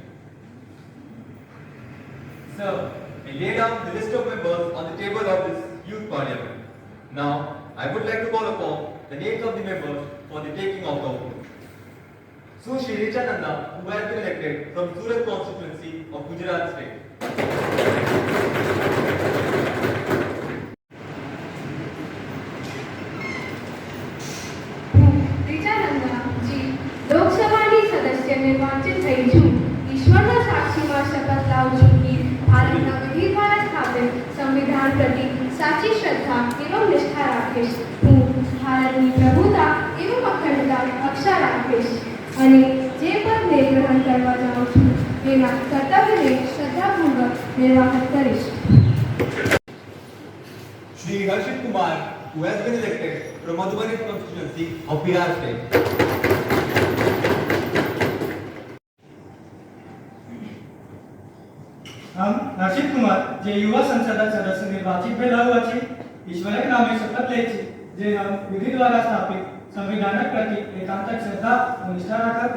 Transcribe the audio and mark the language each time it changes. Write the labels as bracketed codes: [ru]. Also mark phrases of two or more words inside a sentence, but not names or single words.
[en] Sir, I laid out the list of members on the table of this Youth Parliament. Now, I would like to call upon the names of the members for the taking of the oath. Sushri Richananda, who has been elected from Surat constituency of Gujarat state. [gu] લોકસભાની સદસ્ય નિર્વાચિત થઈ છું. ઈશ્વરના સાક્ષીમાં શપથ લાવું છું કે ભારતના વિધિ દ્વારા સ્થાપિત સંવિધાન પ્રતિ સાચી શ્રદ્ધા એવં નિષ્ઠા રાખીશ. હું ભારતની પ્રભુતા એવં અખંડતા રક્ષા રાખીશ અને જે પદને ગ્રહણ કરવા જાઉં છું તેના કર્તવ્યને શ્રદ્ધાપૂર્વક નિર્વાહન કરીશ. [en] Shri Harshit Kumar, who has been elected from Madhubani constituency of Bihar state. [mai] हम हर्षित कुमार जे युवा संसद सदस्य निर्वाचित भेला हुआ छी. ईश्वरक नामे शपथ ले छी जे हम विधि द्वारा स्थापित संविधानक प्रति एकांतक श्रद्धा और निष्ठा राखब.